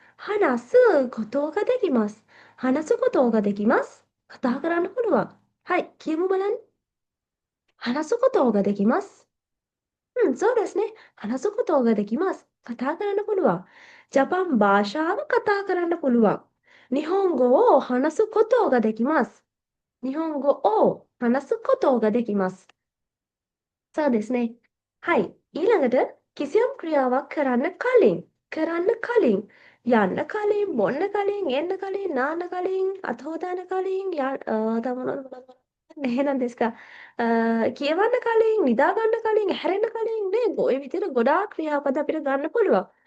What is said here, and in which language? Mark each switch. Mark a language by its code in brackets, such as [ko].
[ja] 話すことができます。話すことができます。 [si] kata කරන්න පුළුවන්. [ja] はい、 [si] කියමු බලන්න. [ja] 話すことができます。うん、そうですね。話すことができます。 [si] kata කරන්න පුළුවන්. ジャパンභාෂාව kata කරන්න පුළුවන්. [ja] 日本語を話すことができます。日本語を話すことができます。そうですね。はい。 [si] ඊළඟට කිසියම් ක්‍රියාවක් කරන්න කලින් කරන්න කලින් යන්න කලින් බොන්න කලින් එන්න කලින් නාන්න කලින් අත හොදන්න කලින් තව මොනවද එහෙනම් දෙස්කා කියවන්න කලින් නිදා ගන්න කලින් හැරෙන්න කලින් නේද ඔය විදිහට ගොඩාක් ක්‍රියාපද අපිට ගන්න පුළුවන්.